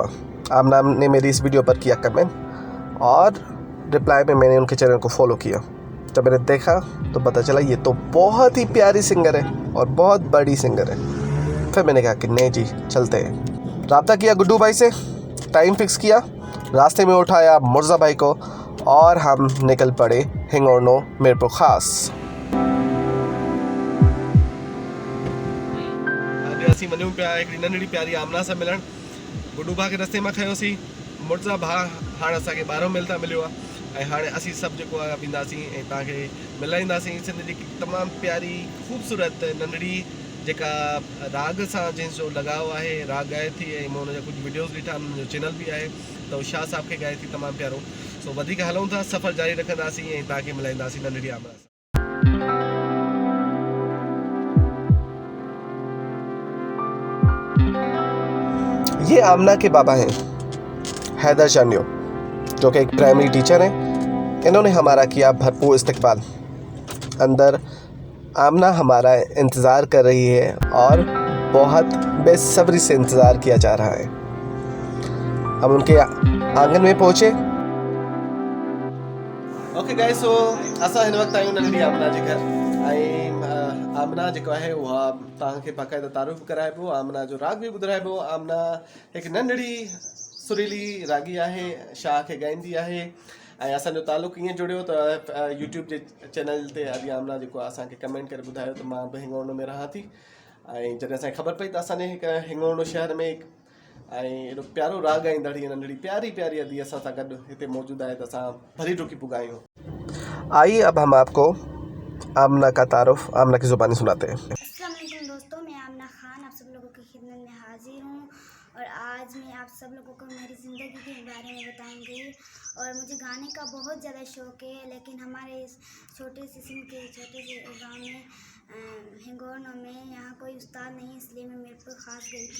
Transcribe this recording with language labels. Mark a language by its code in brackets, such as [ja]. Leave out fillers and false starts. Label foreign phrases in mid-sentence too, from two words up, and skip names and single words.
[hi] आमिना ने मेरी इस वीडियो पर किया कमेंट और रिप्लाई में मैंने उनके चैनल को फॉलो किया। जब मैंने देखा तो पता चला ये तो बहुत ही प्यारी सिंगर है और बहुत बड़ी सिंगर है। फिर मैंने कहा कि नहीं जी चलते हैं। रब्ता किया गुड्डू भाई से, टाइम फिक्स किया, रास्ते में उठाया मुर्ज़ा भाई को और हम निकल पड़े हिंगोरनो मीरपुर ख़ास। [sd] असी वञूं पिया हिकिड़ी नंढड़ी प्यारी आमना सां मिलण। गुड्डू भाउ खे रस्ते में खयोंसीं, मुर्ज़ा भाउ हाणे असांखे 12 मिल तां मिलियो आहे ऐं हाणे असीं सभु जेको आहे वेंदासीं ऐं तव्हांखे मिलाईंदासीं सिंध जी तमामु प्यारी ख़ूबसूरत नंढड़ी जेका राग सां जंहिंजो लॻाव आहे, राग ॻाए थी ऐं मां हुनजा कुझु वीडियोज़ ॾिठा, हुनजो चैनल बि आहे त उहो शाह साहब खे ॻाए थी तमामु प्यारो। सो वधीक हलूं था, सफ़र जारी रखंदासीं ऐं तव्हांखे मिलाईंदासीं नंढड़ी आमना सां। [hi] ये आमना के बाबा हैं हैदर चानियो, जो कि एक प्राइमरी टीचर हैं। इन्होंने हमारा किया भरपूर इस्तकबाल। अंदर आमना हमारा इंतज़ार कर रही है और बहुत बेसब्री से इंतज़ार किया जा रहा है। हम उनके आंगन में पहुँचे। [en] OK guys, [sd] सो असां हिन वक़्तु आहियूं नंढड़ी आमना जे घर ऐं आमना जेको आहे उहा तव्हांखे बाक़ाइदा तारुफ़ कराइबो, आमना जो राग बि ॿुधाइबो। आमना हिकु नंढड़ी सुरीली रागी आहे, शाह खे ॻाईंदी आहे ऐं असांजो तालुक़ु ईअं जुड़ियो त यूट्यूब जे चैनल ते अॼु आमना जेको आहे असांखे कमेंट करे ॿुधायो त मां बि हिंगोरनो में रहां थी ऐं जॾहिं असांखे ख़बर पई त असांजे हिकु हिंगोरनो शहर में ऐं एॾो प्यारो राग ॻाईंदड़ हीअ नंढड़ी प्यारी प्यारी अदी असां सां गॾु हिते मौजूदु आहे त असां भली डुकी पुॻा आहियूं। [hi] आइए अब हम आपको आमना का तारुफ आमना की ज़ुबानी सुनाते हैं। अस्सलाम वालेकुम दोस्तों, मैं आमना खान आप सब लोगों की खिदमत में हाजिर हूँ और आज मैं आप सब लोगों को मेरी ज़िंदगी के बारे में बताऊंगी। और मुझे गाने का बहुत ज़्यादा शौक़ है, लेकिन हमारे इस छोटे से सिंध के छोटे से गाँव में हिंगोरनो में यहाँ कोई उस्ताद नहीं, इसलिए मैं मीरपुर ख़ास गई थी।